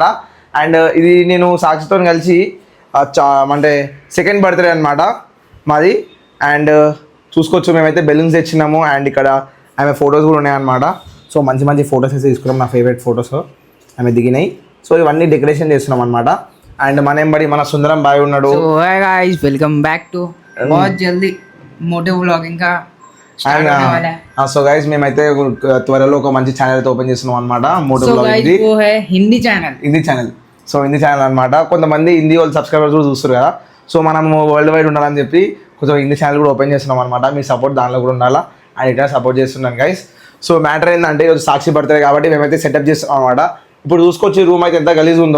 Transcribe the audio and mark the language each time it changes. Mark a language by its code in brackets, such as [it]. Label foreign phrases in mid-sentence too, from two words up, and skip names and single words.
[te] అండ్ ఇది నేను సాక్షితో కలిసి అంటే [en] second birthday [te] అనమాట మాది. అండ్ చూసుకోవచ్చు మేమైతే బెలూన్స్ తెచ్చినాము. అండ్ ఇక్కడ ఆమె ఫొటోస్ కూడా ఉన్నాయన్నమాట. సో మంచి మంచి ఫొటోస్ అయితే తీసుకున్నాం, నా [en] favourite photos [te] ఆమె దిగినాయి. సో ఇవన్నీ డెకరేషన్ చేస్తున్నాం అనమాట. అండ్ మన సుందరం బాయ్ ఉన్నాడు. [hi] సో [en] hi guys, welcome back to [hi] बहुत जल्दी मोटे व्लॉगिंग का स्टार्ट होने वाला है. [te] సో గైస్ మేమైతే త్వరలో ఒక మంచి ఛానల్ అయితే ఓపెన్ చేస్తున్నాం అనమాట. మోటో సో వ్లాగింగ్ [hi] गाइस वो है हिंदी ఛానల్. [te] సో హిందీ ఛానల్ అనమాట. కొంతమంది హిందీ వాళ్ళు సబ్స్క్రైబర్స్ కూడా చూస్తారు కదా. సో మనం [en] world wide [te] ఉండాలని చెప్పి కొంచెం హిందీ ఛానల్ కూడా ఓపెన్ చేస్తున్నాం అనమాట. మీ సపోర్ట్ దానిలో కూడా ఉండాలా. అండ్ ఇక్కడ సపోర్ట్ చేస్తున్నాను గైస్. సో మ్యాటర్ ఏంటంటే ఈరోజు సాక్షి బర్త్డే కాబట్టి మేమైతే సెటప్ చేస్తాం అనమాట. ఇప్పుడు చూసుకోవచ్చు రూమ్ అయితే ఎంత గలీజ్ ఉందో.